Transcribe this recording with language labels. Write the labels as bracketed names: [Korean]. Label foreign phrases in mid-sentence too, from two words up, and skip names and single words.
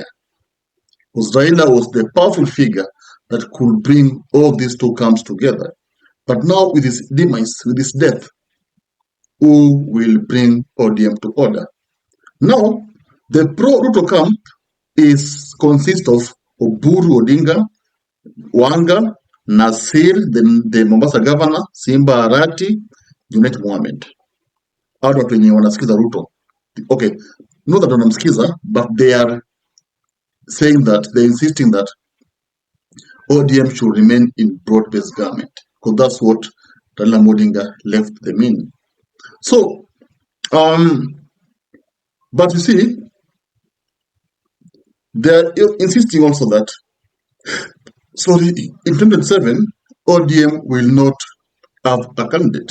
[English] Because Raila was the powerful figure that could bring all these two camps together. But now with his demise, with his death, who will bring ODM to order? Now, the pro-Ruto camp consists of Oburu Odinga, Wanga, Nasir, the Mombasa governor, Simba Arati, Junet Mohammed. [Swahili] Hao watu wenye wanasikiza Ruto. [English] Okay, not that wanamsikiza, but they are saying that, they're insisting that ODM should remain in broad-based government, because that's what Raila Odinga left them in. So, but you see, they're insisting also that, sorry, in 2027, ODM will not have a candidate.